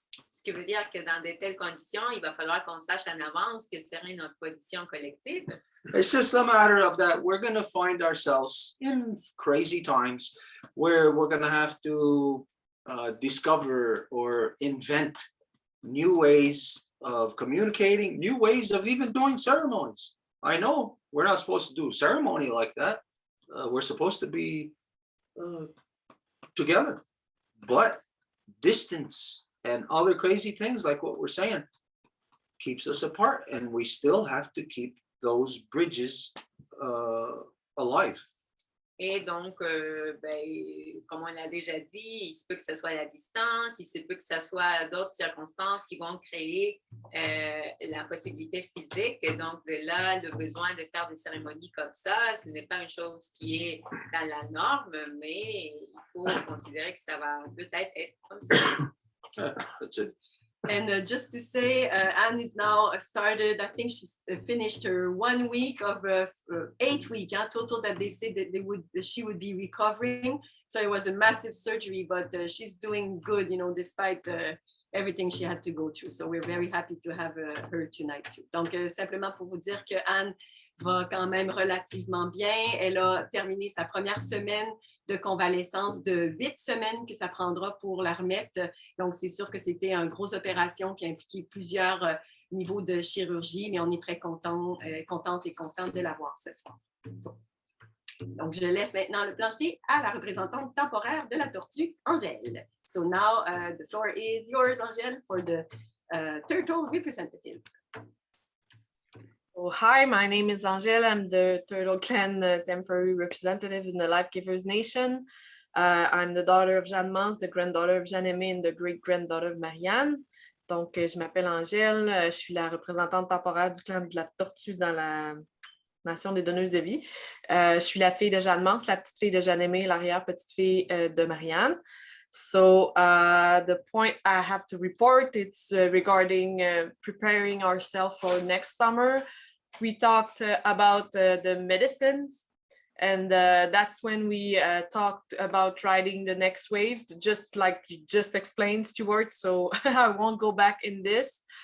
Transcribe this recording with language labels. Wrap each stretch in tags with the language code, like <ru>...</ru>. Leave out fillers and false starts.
<fr>Ce qui veut dire que dans de telles conditions, il va falloir qu'on sache en avance quelle serait notre position collective.</fr> <en>It's just a matter of that we're going to find ourselves in crazy times where we're going to have to discover or invent new ways of communicating, new ways of even doing ceremonies. I know we're not supposed to do a ceremony like that. We're supposed to be together, but distance and other crazy things like what we're saying keeps us apart, and we still have to keep those bridges alive.</en> <fr>Et donc, comme on l'a déjà dit, il se peut que ce soit la distance, il se peut que ce soit d'autres circonstances qui vont créer la possibilité physique. Et donc, de là, le besoin de faire des cérémonies comme ça, ce n'est pas une chose qui est dans la norme, mais il faut considérer que ça va peut-être être comme ça.</fr> <en>That's it. And just to say, Anne is now started, I think she's finished her 1 week of 8 weeks total that they said that she would be recovering. So it was a massive surgery, but she's doing good, despite everything she had to go through. So we're very happy to have her tonight too.</en> <fr>Donc, simplement pour vous dire que Anne va quand même relativement bien. Elle a terminé sa première semaine de convalescence de 8 semaines que ça prendra pour la remettre. Donc, c'est sûr que c'était une grosse opération qui a impliqué plusieurs niveaux de chirurgie, mais on est très contente et contente de l'avoir ce soir. Donc, je laisse maintenant le plancher à la représentante temporaire de la tortue, Angèle.</fr> <en>So now, the floor is yours, Angèle, for the turtle representative. Oh, hi, my name is Angèle. I'm the Turtle Clan temporary representative in the Life Givers Nation. I'm the daughter of Jeanne Mance, the granddaughter of Jeanne-Aimée, and the great-granddaughter of Marianne.</en> <fr>Donc, je m'appelle Angèle. Je suis la représentante temporaire du clan de la tortue dans la Nation des donneuses de vie. Je suis la fille de Jeanne Mance, la petite fille de Jeanne-Aimée, l'arrière-petite-fille de Marianne.</fr> <en>So the point I have to report, it's regarding preparing ourselves for next summer. We talked about the medicines, and that's when we talked about riding the next wave, just like you just explained, Stuart, so I won't go back in this.</en>